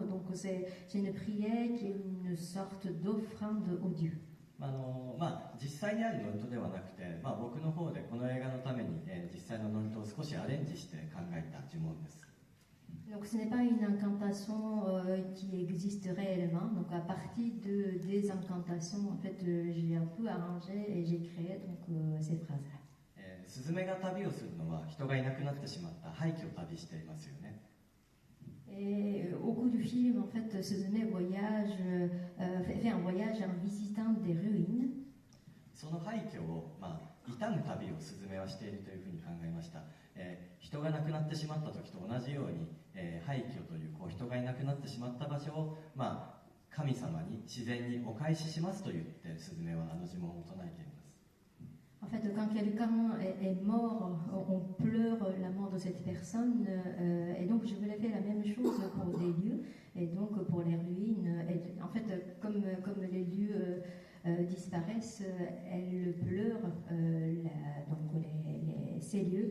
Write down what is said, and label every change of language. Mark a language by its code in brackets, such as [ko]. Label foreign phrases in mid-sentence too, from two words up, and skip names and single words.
[fr] Donc c'est une prière qui est une sorte d'offrande au Dieu. [ja] 実際にある祝詞ではなくて、僕の方でこの映画のために、実際の祝詞を少しアレンジして考えた呪文です。 [fr] Donc ce n'est pas une incantation qui existe réellement. Donc à partir des incantations, en fait, j'ai un peu arrangé et j'ai créé donc ces phrases-là. [ja] スズメが旅をするのは人がいなくなってしまった廃墟を旅していますよね。 [fr] Et au cours du film, en fait, Suzume fait un voyage en visitant des ruines. [ja] その廃墟を、悼む旅をスズメはしているというふうに考えました。人が亡くなってしまった時と同じように、廃墟という人がいなくなってしまった場所を、神様に自然にお返ししますと言ってスズメはあの呪文を唱えています。 [fr] En fait, quand quelqu'un est mort, on pleure la mort de cette personne, et donc je voulais faire la même chose pour les lieux, et donc pour les ruines. Et en fait, comme les lieux disparaissent, elle pleure ces lieux.